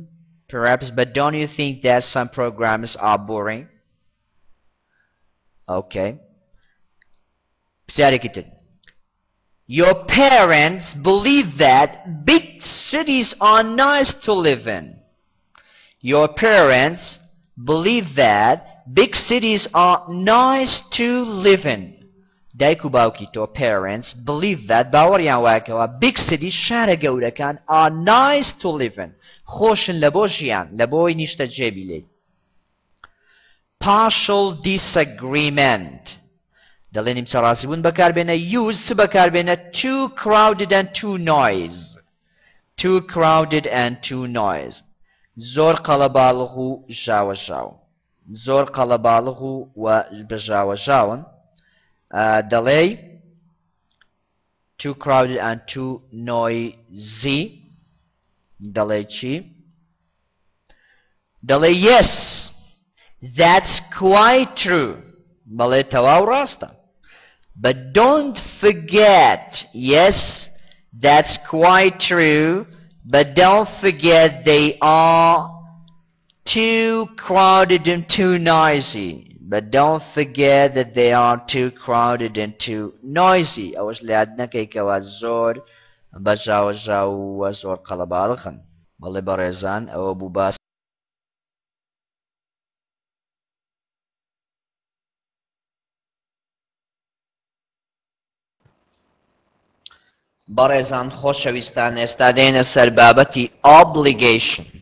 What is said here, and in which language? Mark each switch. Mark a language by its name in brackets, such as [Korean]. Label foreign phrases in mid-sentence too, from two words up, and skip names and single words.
[English] perhaps but don't you think that some programs are boring. okay [Central Kurdish] پرسیارێکی تر [English] your parents believe that big cities are nice to live in. your parents believe that big cities are nice to live in. [Central Kurdish] دایک و باوکی تۆ [English] parents believe that [Central Kurdish] باوەڕیان وایەکەوە [English] big cities [Central Kurdish] شارە گەورەکان [English] are nice to live in [Central Kurdish] خۆشن لە بۆ ژیان لە بۆی نیشتە جێبی لێ. [English] partial disagreement [Central Kurdish] دەڵێ نیمچە ڕازی بوون بەکاربێنە use چ بەکاربێنە [English] too crowded and too noise [Central Kurdish] زۆر قەڵەباڵغ و ژاوەژاو زۆر قەڵەباڵغ و بەژاوەژاون. [English] دەڵێ too crowded and too noisy [Central Kurdish] دەڵێ چی؟ [English] دەڵێ yes that's quite true [Central Kurdish] بەڵێ تەواو ڕاستە [English] but don't forget yes that's quite true but don't forget they are too crowded and too noisy. but don't forget that they are too crowded and too noisy. [Central Kurdish] ئەوەش لە یاد نەکەیکەوە زۆر بەژاوەژاو و زۆر قەڵەباڵغن. بەڵێ بەڕێزان ئەوە بوو باس بەڕێزان خۆشەویستان ئێستا دێنە سەر بابەتی obligation.